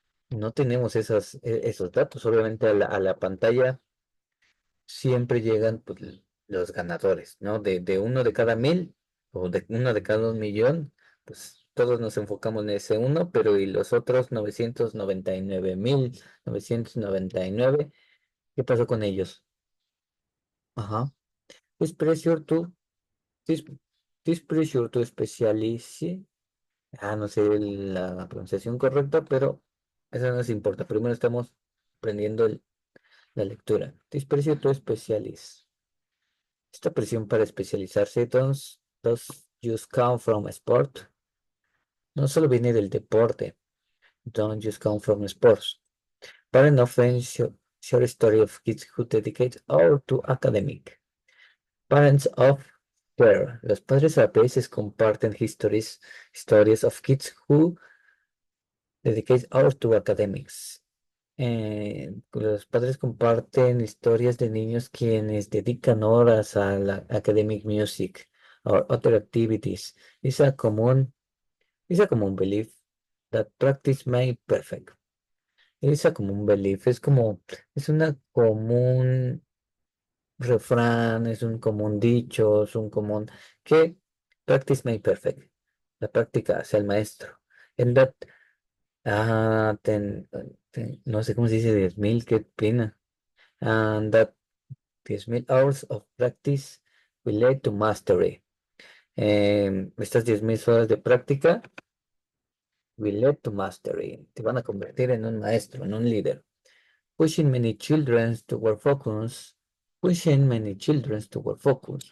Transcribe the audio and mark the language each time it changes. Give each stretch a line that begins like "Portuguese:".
Spanish: No tenemos esos datos. Obviamente a la pantalla siempre llegan pues, los ganadores, ¿no? De uno de cada 1.000 o de uno de cada 1.000.000, pues todos nos enfocamos en ese uno, pero y los otros 999.999, ¿qué pasó con ellos? Ajá.
English: This pressure to, this, this pressure to specialize.
Spanish: No sé la pronunciación correcta, pero eso no nos importa. Primero estamos aprendiendo la lectura.
English: This pressure to specialize.
Spanish: Esta presión para especializarse,
English: does just come from sport.
Spanish: No solo viene del deporte.
English: Don't just come from sports. Parents often share story of kids who dedicate all to academic. Parents of share.
Spanish: Los padres a veces comparten
English: stories of kids who dedicate all to academics.
Spanish: Los padres comparten historias de niños quienes dedican horas a la
English: academic music or other activities. It's a common belief that practice made perfect. It's a common belief,
Spanish: es una común refrán, es un común dicho, es un común que
English: practice made perfect.
Spanish: La práctica hace al maestro.
English: And that,
Spanish: no sé cómo se dice 10.000, qué pena.
English: And that 10.000 hours of practice will lead to mastery.
Spanish: Estas 10.000 horas de práctica
English: will lead to mastery.
Spanish: Te van a convertir en un maestro, en un líder.
English: Pushing many children toward focus. Pushing many children toward focus.